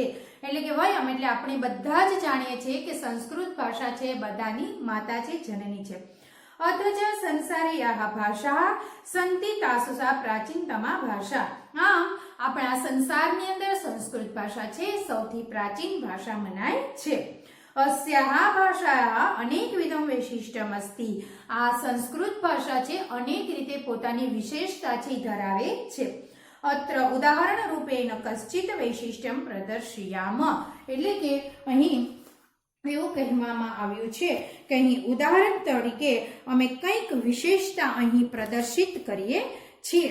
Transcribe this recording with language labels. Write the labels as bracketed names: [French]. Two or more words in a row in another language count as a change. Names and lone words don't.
[Gujarati] એટલે કે વયમ એટલે આપણે બધા જ જાણીએ છીએ કે સંસ્કૃત ભાષા છે બધાની માતા છે, જનની છે। [Sanskrit] अथ च संसारीयाः भाषा सन्ति तासु सा प्राचीनतमा भाषा। [Gujarati] આમ આપણા સંસારની અંદર સંસ્કૃત ભાષા છે સૌથી પ્રાચીન ભાષા મનાય છે। [Sanskrit] अस्याः भाषायाः अनेकविधं वैशिष्ट्यम् अस्ति। [Gujarati] આ સંસ્કૃત ભાષા છે અનેક રીતે પોતાની વિશેષતા છે ધરાવે છે। [Sanskrit] अत्र उदाहरण रूपेण कश्चित वैशिष्ट्यम प्रदर्शयाम। [Gujarati] એટલે કે અહીં એવું કહેવામાં આવ્યું છે કે અહીં ઉદાહરણ તરીકે અમે કંઈક વિશેષતા અહીં પ્રદર્શિત કરીએ છીએ।